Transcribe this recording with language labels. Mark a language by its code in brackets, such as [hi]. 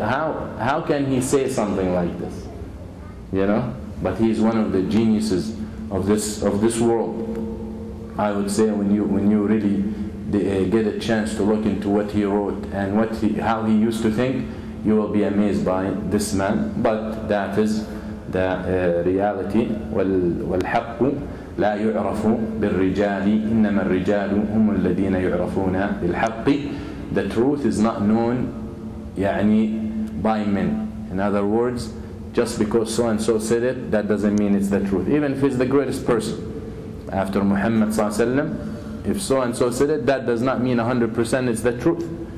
[en] How can he say something like this? But he's one of the geniuses of this world. I would say when you really get a chance to look into what he wrote and how he used to think, you will be amazed by this man. But that is the reality. [ar] والحق لا يعرف بالرجال إنما الرجال هم الذين يعرفون بالحق. [en] The truth is not known by men. In other words, just because so and so said it, that doesn't mean it's the truth. Even if it's the greatest person after Muhammad sallallahu alaihi wasallam, if so and so said it, that does not mean 100% it's the truth.